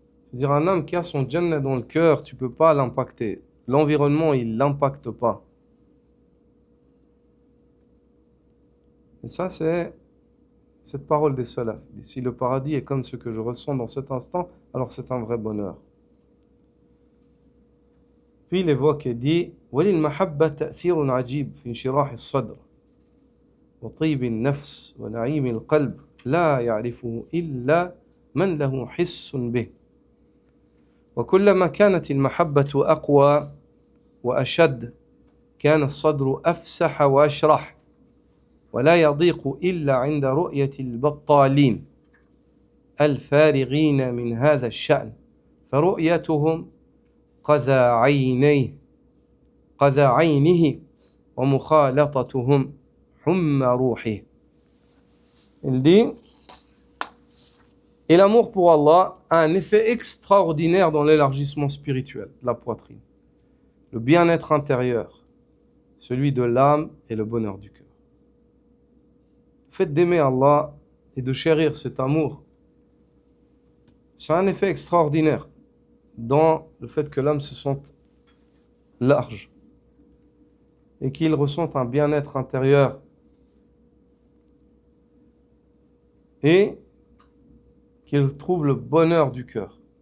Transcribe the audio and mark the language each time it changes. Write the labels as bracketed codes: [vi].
[fr] C'est-à-dire, un homme qui a son Jannah dans le cœur, tu ne peux pas l'impacter. L'environnement, il ne l'impacte pas. Et ça, c'est cette parole des salafs. Si le paradis est comme ce que je ressens dans cet instant, alors c'est un vrai bonheur. Puis il évoque et dit, [ar] وَلِلْمَحَبَّةِ تَأْثِيرٌ عَجِيبٌ فِي انشراح الصدر وطيب النفس ونعيم القلب لا يعرفه إلا من له حس به وكلما كانت المحبة أقوى وأشد كان الصدر أفسح وأشرح. ولا يضيق إلا عند رؤية البطالين الفارغين من هذا الشأن فرؤيتهم قذى عينه ومخالطتهم حمى روحه. [fr] Il dit, et l'amour pour Allah a un effet extraordinaire dans l'élargissement spirituel de la poitrine, le bien-être intérieur, celui de l'âme et le bonheur du cœur. Le fait d'aimer Allah et de chérir cet amour, ça a un effet extraordinaire dans le fait que l'homme se sente large et qu'il ressente un bien-être intérieur et qu'il trouve le bonheur du cœur.